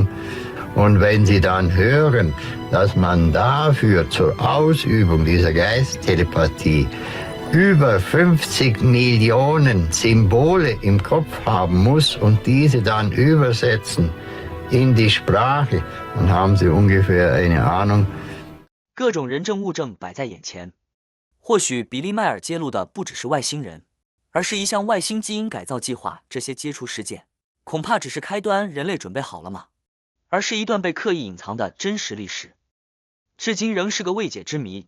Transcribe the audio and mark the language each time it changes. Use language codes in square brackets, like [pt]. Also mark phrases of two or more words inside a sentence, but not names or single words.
[de] Und wenn sie dann hören, dass man dafür zur Ausübung dieser Geisttelepathie über 50 Millionen Symbole im Kopf haben muss und diese dann übersetzen in die Sprache, dann haben sie ungefähr eine Ahnung. [zh] 各种人证物证摆在眼前，或许比利迈尔揭露的不只是外星人，而是一项外星基因改造计划。这些接触事件恐怕只是开端，人类准备好了吗？而是一段被刻意隐藏的真实历史，至今仍是个未解之谜。